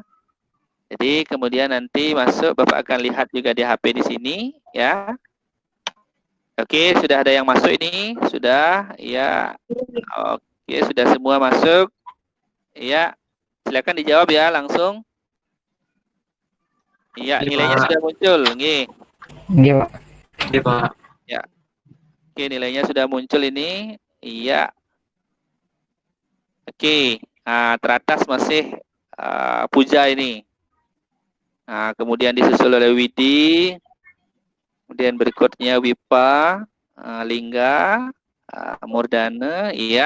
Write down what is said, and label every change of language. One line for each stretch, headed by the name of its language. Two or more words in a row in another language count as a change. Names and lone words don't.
Indonesian: Jadi kemudian nanti masuk Bapak akan lihat juga di HP di sini ya. Oke, sudah ada yang masuk ini? Sudah? Ya. Oke, sudah semua masuk. Ya. Silakan dijawab ya langsung. Iya, nilainya sudah muncul. Nggih. Nggih, Pak. Iya, Pak. Ya. Oke, nilainya sudah muncul ini. Iya. Oke, teratas masih Puja ini. Nah, kemudian disusul oleh Widi, kemudian berikutnya Wipa, Lingga, Murdana, iya.